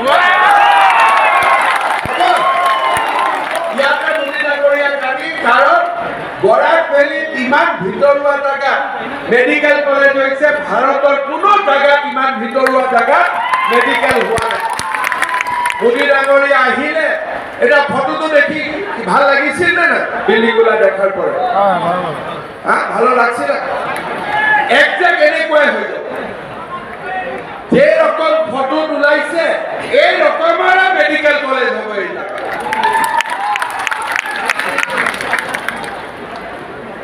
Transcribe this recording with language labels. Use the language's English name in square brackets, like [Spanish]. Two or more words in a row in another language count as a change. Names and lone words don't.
[Assamese] ইয়াতে মোদী ডাঙৰীয়াক আনি, কাৰণ বৰাক ভেলীত ইমান ভিতৰুৱা জায়গা [English] medical college [Assamese] হৈছে, ভাৰতৰ কোনো জায়গাত ইমান ভিতৰুৱা জায়গাত মেডিকেল হোৱা নাই। মোদী ডাঙৰীয়া আহিলে এটা ফটোটো দেখি ভাল লাগিছিল না না? [Bangla] বিল্ডিংগুলা দেখার পরে ভালো লাগছিল। [Assamese] একজাক্ট এনেকুৱাই হৈ যাব। যে রকম ফটো ওলাইছে এই রকমৰে [English] medical college [Assamese] হ'ব। এই